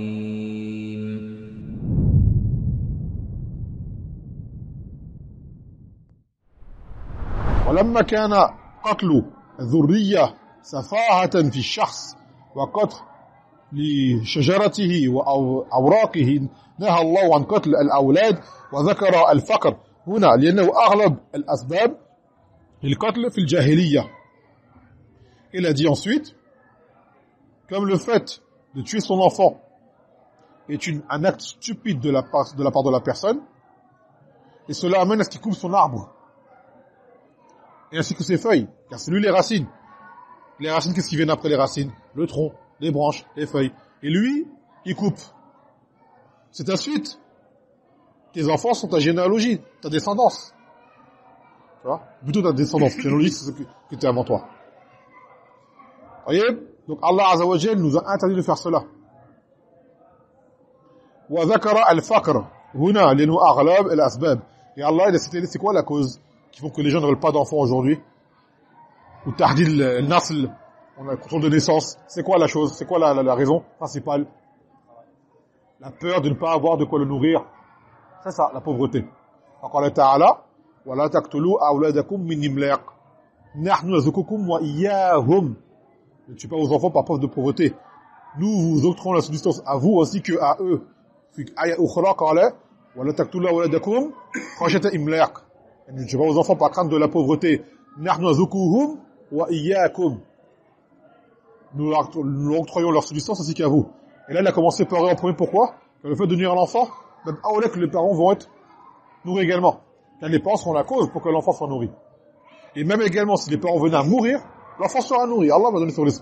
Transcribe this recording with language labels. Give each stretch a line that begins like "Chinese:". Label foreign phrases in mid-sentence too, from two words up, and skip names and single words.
Arabic: ولما كان قتل الذرية سفاهة في الشخص وقتل لشجرته وأوراقه نهى الله عن قتل الأولاد وذكر الفقر هنا لأنه أغلب الأسباب للقتل في الجاهلية.
French: Il a dit ensuite, comme le fait de tuer son enfant est un acte stupide de la part de la personne, et cela amène à ce qu'il coupe son arbre, et ainsi que ses feuilles, car c'est lui les racines. Les racines, qu'est-ce qui vient après les racines? Le tronc, les branches, les feuilles. Et lui, il coupe. C'est ensuite, tes enfants sont ta généalogie, ta descendance. Tu vois? Plutôt ta descendance. Généalogie, c'est ce que tu es avant toi. Voyez? Donc
Arabic: الله عز وجل
French: nous a interdit de faire cela.
Arabic: وذكر الفقر هنا لأنه أغلب الأسباب.
French: Et Allah il a cité c'est quoi la cause qui font que les gens ne veulent pas d'enfants aujourd'hui? Ou
Arabic: تحديد النسل,
French: on a le contrôle de naissance. C'est quoi la chose? C'est quoi la raison principale? La peur de ne pas avoir de quoi le nourrir. C'est ça, la pauvreté.
Arabic: Encore تعالى ولا تقتلوا أولادكم من إملاق. نحن نرزقكم وإياهم.
French: Ne tuez pas vos enfants par preuve de pauvreté. Nous vous octroyons la subsistance à vous ainsi que à eux.
Arabic: آية أخرى قال ولا تقتلوا أولادكم خشية إملاق.
French: Ne tuez pas vos enfants par crainte de la pauvreté.
Arabic: نحن نرزقهم وإياكم.
French: Nous leur octroyons leur subsistance ainsi qu'à vous. Et là, il a commencé par eux en premier. Pourquoi? Car le fait de nourrir l'enfant, même à que les parents vont être nourris également. Car les parents seront la cause pour que l'enfant soit nourri. Et même également, si les parents venaient à mourir, l'enfant sera nourri. Allah va donner son risque.